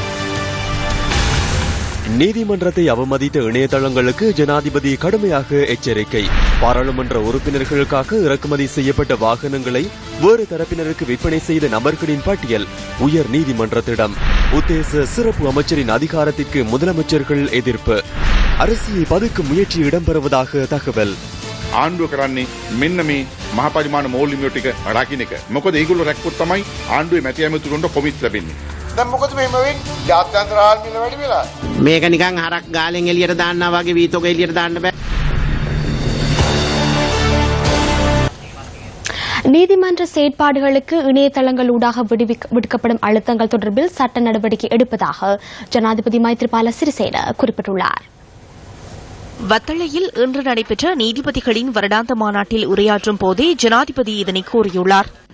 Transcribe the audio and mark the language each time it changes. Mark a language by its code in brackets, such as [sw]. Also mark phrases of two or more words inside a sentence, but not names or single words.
[ta] நீதிமன்றத்தை அவமதித்த இணையதளங்களுக்கு ஜனாதிபதி கடுமையாக எச்சரிக்கை. பாராளுமன்ற உறுப்பினர்களுக்காக இறக்குமதி செய்யப்பட்ட வாகனங்களை வேறு தரப்பினருக்கு விற்பனை செய்த நபர்களின் பட்டியல் உயர் நீதிமன்றத்திடம். உத்தேச சிறப்பு அமைச்சரின் அதிகாரத்திற்கு முதலமைச்சர்கள் எதிர்ப்பு. அரசியை பதுக்கும் முயற்சி இடம்பெறுவதாக தகவல். [si] ආණ්ඩුව කරන්නේ මෙන්න මේ මහ පරිමාණ මූල්‍ය ටික රකින්න එක. මොකද ඒගොල්ලෝ රැක්කොත් තමයි ආණ්ඩුවේ මැති ඇමතුරුන්ට කොමිස් ලැබෙන්නේ. දැන් මොකද මෙහෙම වෙන්නේ? ජාත්‍යන්තර ආර්මිල වැඩි වෙලා. මේක නිකන් හරක් ගාලෙන් එළියට දාන්නා වගේ වීතෝක එළියට දාන්න බෑ. [ta] நீதிமன்ற செயற்பாடுகளுக்கு இணையதளங்கள் ஊடாக விடுக்கப்படும் அழுத்தங்கள் தொடர்பில் சட்ட நடவடிக்கை எடுப்பதாக ஜனாதிபதி மைத்ரிபால சிறிசேன குறிப்பிட்டுள்ளார். வத்தளையில் இன்று நடைபெற்ற நீதிபதிகளின் வருடாந்த மாநாட்டில் உரையாற்றும் போதே ஜனாதிபதி இதனை கூறியுள்ளார்.